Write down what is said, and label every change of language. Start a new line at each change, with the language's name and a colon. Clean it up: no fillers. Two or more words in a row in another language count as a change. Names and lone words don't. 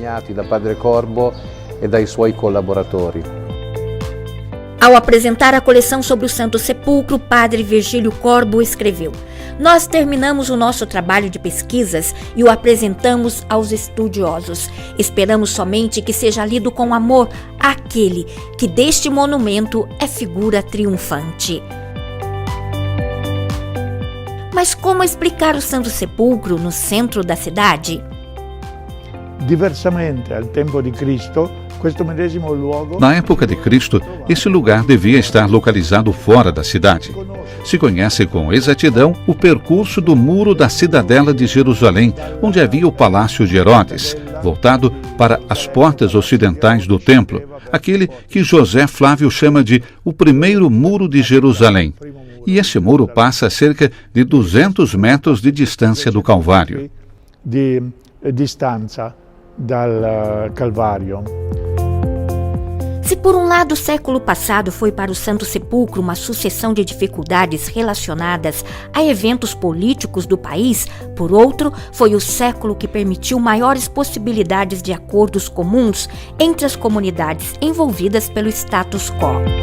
Portuguese: Ao apresentar a coleção sobre o Santo Sepulcro, Padre Virgílio Corbo escreveu: "Nós terminamos o nosso trabalho de pesquisas e o apresentamos aos estudiosos. Esperamos somente que seja lido com amor aquele que deste monumento é figura triunfante." Mas como explicar o Santo Sepulcro no centro da cidade?
Italian: Diversamente al tempo di Cristo, questo medesimo luogo...
Portuguese: Na época de Cristo, esse lugar devia estar localizado fora da cidade. Se conhece com exatidão o percurso do muro da cidadela de Jerusalém, onde havia o palácio de Herodes, voltado para as portas ocidentais do templo, aquele que José Flávio chama de o primeiro muro de Jerusalém. E esse muro passa a cerca de 200 metros de distância do Calvário.
Italian: Di distanza dal Calvário.
Portuguese: Se por um lado o século passado foi para o Santo Sepulcro uma sucessão de dificuldades relacionadas a eventos políticos do país, por outro, foi o século que permitiu maiores possibilidades de acordos comuns entre as comunidades envolvidas pelo status quo.